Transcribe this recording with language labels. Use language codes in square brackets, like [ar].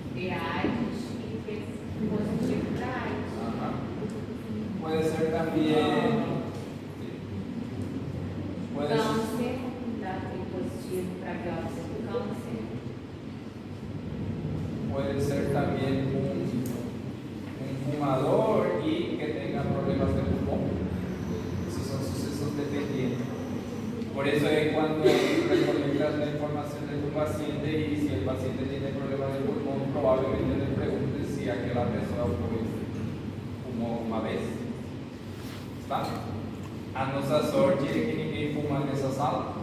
[pt] AIDS e fez positivo para AIDS. [es] Ajá. Puede ser también. Puede ser. [pt] Câncer, dado positivo para biópsia do câncer. [es] Puede ser también un fumador y que tenga problemas de pulmón. Esos son sucesos dependientes. Por eso es cuando recolectas la información de tu paciente y si el paciente tiene problemas de pulmón, probablemente le preguntes si aquella persona fumó una vez. ¿Está? [pt] A nossa sorte é que ninguém fuma nessa sala.